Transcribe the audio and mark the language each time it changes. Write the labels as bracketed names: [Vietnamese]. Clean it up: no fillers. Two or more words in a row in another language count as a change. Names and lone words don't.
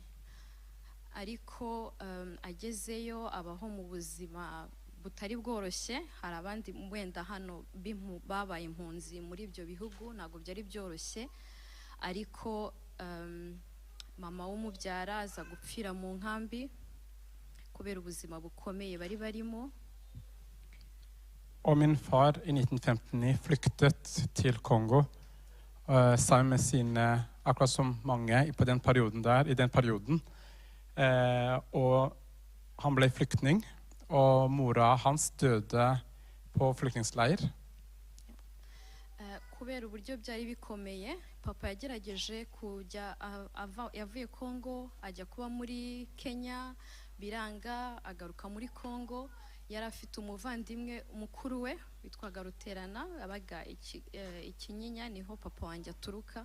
[Kinyarwanda] Ariko agezeyo abaho mu buzima butari bworoshye. Hari abandi wenda hano babaye impunzi muri ibyo bihugu, ntabwo byari byoroshye, ariko mama w'umubyara aza gupfira mu nkambi kubera ubuzima bukomeye bari barimo. [Norwegian] Og min far I 1959 flyktet til Kongo sammen med sine, akkurat som mange på den perioden der, I den perioden. Og han ble flyktning, og mora hans døde på flyktningsleir. [Kinyarwanda] Kubera uburyo byari bikomeye, papa yagerageje kujya yavuye Kongo ajya kuba muri Kenya, biranga, agaruka muri Kongo. Yari afite umuvandimwe mukuru we witwaga Ruterana, abaga Ikinyinya, niho papa wanjye aturuka.